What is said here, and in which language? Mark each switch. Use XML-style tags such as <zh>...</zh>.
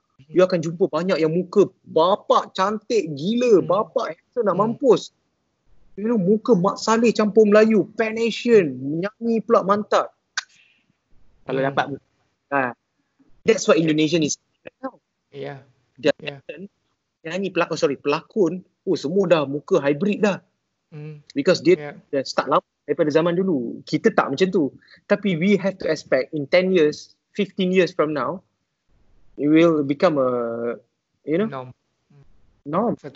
<ms>You akan jumpa banyak yang muka bapak cantik gila, bapak handsome nak mampus.</ms> <en>You know,</en> <ms>muka Mak Saleh campur Melayu, Pan Asian, nyanyi pula mantap. Kalau dapat</ms> <en>that's what Indonesian is now. Yeah.</en> <ms>Nyanyi pelakon, semua dah muka hybrid dah.</ms> <en>Because</en> <ms>dia dah start lama daripada zaman dulu. Kita tak macam tu. Tapi</ms> <en>we have to expect in 10 years, 15 years from now, it will become a, you know, norm.</en>